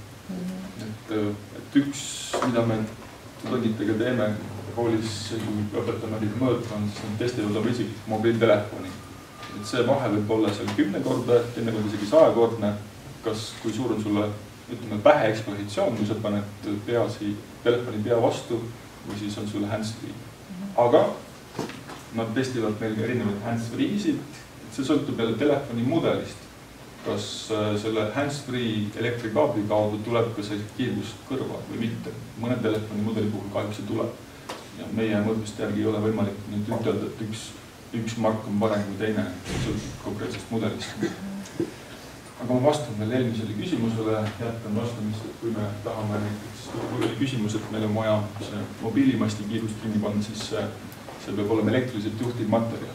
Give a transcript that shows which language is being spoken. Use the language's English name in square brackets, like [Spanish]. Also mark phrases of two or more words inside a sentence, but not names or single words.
[Estonian] Et üks, mida me tudengitega teeme koolis, kui õpetame neid mõõta, on siis testivad oma isiklik mobiiltelefoni. Et see vahe võib olla seal 10 korda, teinekord isegi 100 kordne. Kas, kui suur on sulle, ütleme, pähe ekspositsioon, kui sa paned telefoni pea vastu või siis on sul hands-free. Aga nad testivad meil erinevaid hands-free'sid. See sõltub jälle telefoni mudelist. Kas selle hands-free elektrikaabli kaudu tuleb ka see kiirgus kõrva või mitte. Mõne telefoni mudeli puhul kahjuks see tuleb. Ja meie mõõtmiste järgi ei ole võimalik nüüd ütelda, et üks mark on parem kui teine, sõltub konkreetsest mudelist. Aga ma vastan veel eelmisele küsimusele, jätkan vastamist, et kui me tahame näiteks, kui oli küsimus, et meil on vaja mobiilimasti kiirust kinni panna, siis see peab olema elektriliselt juhtiv materjal.